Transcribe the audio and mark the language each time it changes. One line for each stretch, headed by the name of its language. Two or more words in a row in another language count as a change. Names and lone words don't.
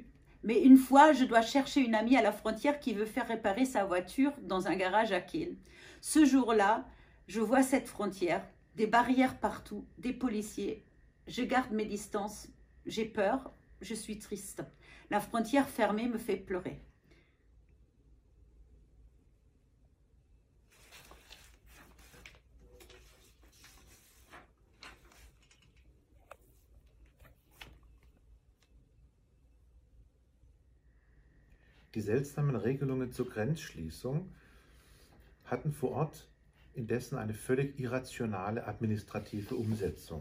French: Mais une fois, je dois chercher une amie à la frontière qui veut faire réparer sa voiture dans un garage à Kehl. Ce jour-là, je vois cette frontière, des barrières partout, des policiers. Je garde mes distances. J'ai peur, je suis triste. La frontière fermée me fait pleurer.
German: Die seltsamen Regelungen zur Grenzschließung hatten vor Ort indessen eine völlig irrationale administrative Umsetzung.